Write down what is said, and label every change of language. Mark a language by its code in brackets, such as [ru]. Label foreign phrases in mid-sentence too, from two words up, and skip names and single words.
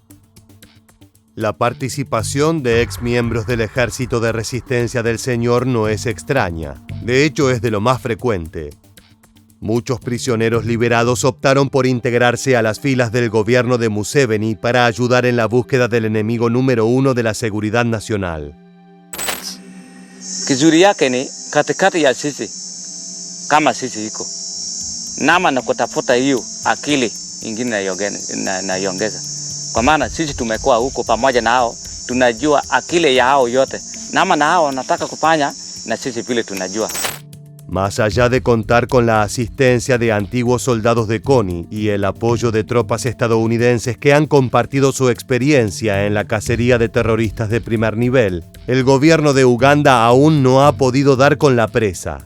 [es] La participación de exmiembros del Ejército de Resistencia del Señor no es extraña, de hecho es de lo más frecuente. Muchos prisioneros liberados optaron por integrarse a las filas del gobierno de Museveni para ayudar en la búsqueda del enemigo número 1 de la seguridad nacional. [sw] Kizuri yake ni katikati ya sisi kama sisi iko nama na kutafuta hiyo akili ingine naiongeza, kwa maana sisi tumekuwa huko pamoja na hao, tunajua akili ya hao yote, nama na hao wanataka kufanya na sisi vile tunajua. [es] Más allá de contar con la asistencia de antiguos soldados de Kony y el apoyo de tropas estadounidenses que han compartido su experiencia en la cacería de terroristas de primer nivel, el gobierno de Uganda aún no ha podido dar con la presa.